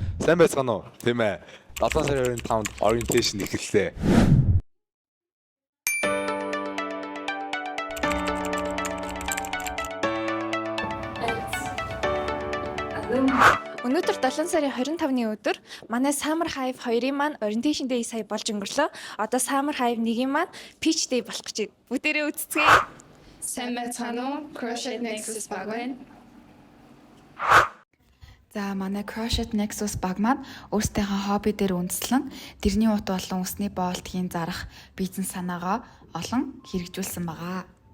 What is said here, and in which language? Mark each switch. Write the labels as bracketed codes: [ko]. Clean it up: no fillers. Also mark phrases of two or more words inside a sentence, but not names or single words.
[mn] сайн байцгаана уу? Тийм ээ. 7 сарын 25-нд orientation эхэллээ. Өнөөдөр 7 сарын 25-ны өдөр манай Summer Hive 2-ын маань [en] orientation day [mn] сая болж өнгөрлөө. Одоо Summer Hive 1-ийн маань [en] Peach day [mn] болох гэж байна. Бүгдээрээ үзцгээе. Сайн байцгаана уу? Crochet Nexus баг байна. За манай Crochet Nexus баг маань өөрсдийнхөө хобби дээр үндэслэн дэрний ут болон усны боолтгийн зарах бизнес санаагаа олон хэрэгжүүлсэн байгаа.